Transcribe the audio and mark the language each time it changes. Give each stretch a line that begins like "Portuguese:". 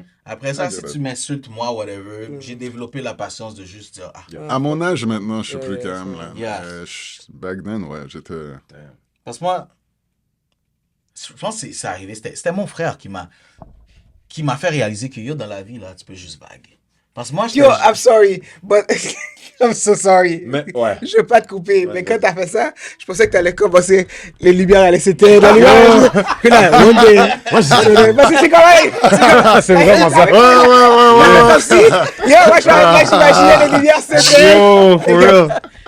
French: Après ça, si tu m'insultes, moi, whatever, j'ai développé la patience de juste dire, À mon âge, maintenant, je suis plus Ouais, calme. Là.
English: Yeah. Back then,
French: ouais, j'étais... Parce que moi, je pense que c'est arrivé. C'était mon frère qui m'a fait réaliser que yo, dans la vie, là, tu peux juste vaguer. Parce que moi,
English: Yo, I'm sorry, but I'm so sorry.
French: Mais, ouais. Je veux pas te couper, mais quand t'as fait ça, je pensais que t'allais commencer, les lumières allaient s'éteindre, les lumières. Puis là,
English: one day,
French: moi je parce que c'est comme, C'est vraiment ça. comme si, yo, moi j'imaginais les lumières s'éteindre.
English: Yo, for real.